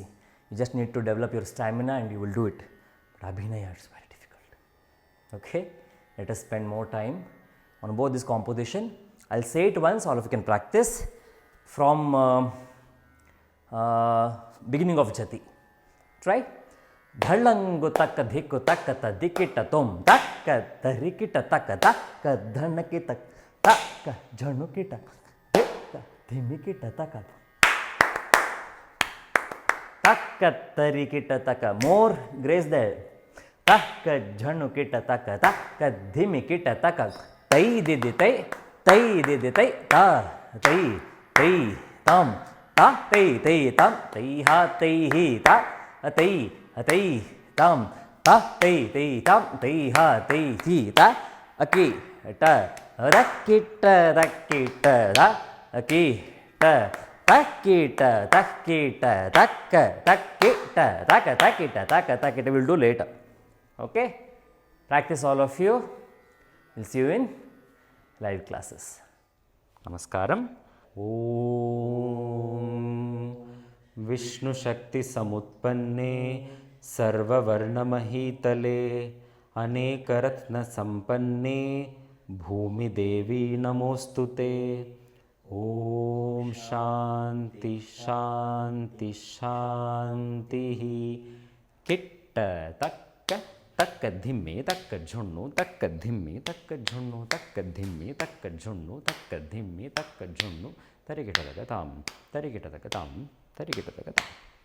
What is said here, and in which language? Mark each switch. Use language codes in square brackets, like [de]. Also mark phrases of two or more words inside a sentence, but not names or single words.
[en] You just need to develop your stamina and you will do it. But Abhinaya is very difficult. Okay? Let us spend more time on both this composition. I will say it once, all of you can practice from beginning of Jati. Try. ಧಳ್ಳಂಗು ತಕ್ಕ ಧಿಕ್ಕು ತಕ್ಕ ದಿಕ್ಕಿಟ ತೊಂ ತಕ್ಕ ತರಿಕಿಟ ತಕ್ಕ ತಕ್ಕ ಧನಕಿಟ ತಕ್ಕ ಝಣುಕಿಟ ದಿಕ್ಕ ಧಿಮಿಕಿಟ ತಕ್ಕ ತಕ್ಕ ತರಿಕಿಟ ತಕ್ಕ more grace ದ ತಕ್ಕ ಝಣುಕಿಟ ತಕ್ಕ ತಕ್ಕ ಧಿಮಿಕಿಟ ತಕ್ಕ ತೈ ದಿದಿ ತೈ ತೈ ದಿದಿ ತೈ ತಾ ತೈ ತೈ ತಾಂ ತಾ ತೈ ತೈ ತಾಂ ತೈ ಹಾ ತೈ ಹಿ ತಾ ತೈ ತೈ ತಾಂ ತಾ ತೈ ತೈ ತಾಂ ತೈ ಹಾ ತೈ ಹಿ ತಾ ಅಕಿ ಟ ರಕ್ಕಿಟ ರಕ್ಕಿಟ ರ ಅಕಿ ಟ ತಕ್ಕಿಟ ತಕ್ಕಿಟ ತಕ್ಕ ತಕ್ಕಿಟ ತಕ ತಕ್ಕಿಟ ತಕ ತಕ್ಕಿಟ will do later. Okay? Practice all of you. We'll see you in live classes. [te] నమస్కారం. [sa] ఓం విష్ణుశక్తి సముత్పన్నే సర్వవర్ణమహీతలే అనేకరత్న సంపన్నే భూమిదేవి నమోస్తుతే. ఓం శాంతి శాంతి శాంతి. కిట్ట తక్క तक्क धिम्मे तक्क झुन्नु तक्क धिम्मे तक्क झुन्नु तक्क धिम्मे तक्क झुन्नु तक्क धिम्मे तक्क झुन्नु तरिगिटतकतां तरिगिटतकतां तरिगिटतकतां.